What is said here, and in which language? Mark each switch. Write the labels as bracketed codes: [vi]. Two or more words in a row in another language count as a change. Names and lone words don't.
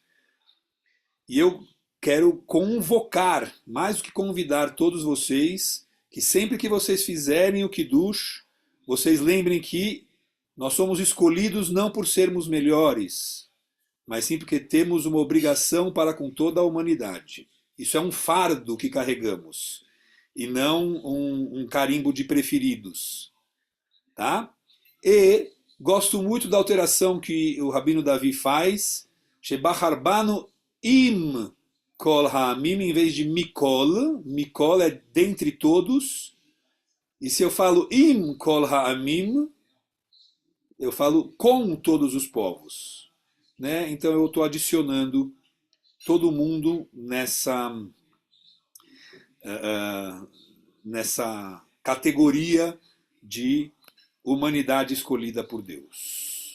[pt] E eu quero convocar, mais do que convidar todos vocês, que sempre que vocês fizerem o Kiddush, vocês lembrem que nós somos escolhidos não por sermos melhores, mas sim porque temos uma obrigação para com toda a humanidade. Isso é um fardo que carregamos, e não um carimbo de preferidos. Tá? E gosto muito da alteração que o Rabino Davi faz, [he] שבחר בנו עם כל העמים, [pt] em vez de mikol, mikol é dentre todos, e se eu falo [he] עם כל העמים, [pt] eu falo com todos os povos. Né? Então eu estou adicionando todo mundo nessa categoria de humanidade escolhida por Deus.